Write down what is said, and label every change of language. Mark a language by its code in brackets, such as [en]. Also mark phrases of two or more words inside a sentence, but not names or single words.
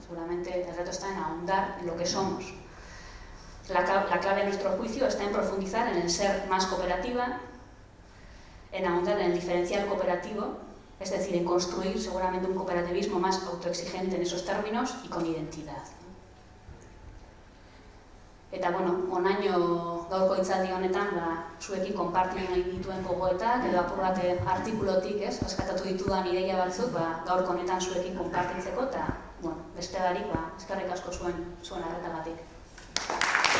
[es] Seguramente el reto está en ahondar en lo que somos. La clave de nuestro juicio está en profundizar en el ser más cooperativa, en ahondar en el diferencial cooperativo, es decir, en construir seguramente un cooperativismo más autoexigente en esos términos y con identidad. [eu] Eta, bueno, onaino gaurko hitzaldi honetan, zuekin konpartitu nahi dituen gogoetak, edo apur bat artikulotik, askatatu ditudan ideia batzuk, gaurko honetan zuekin konpartitzeko, eta, bueno, beste barik, eskerrik asko zuen arretagatik.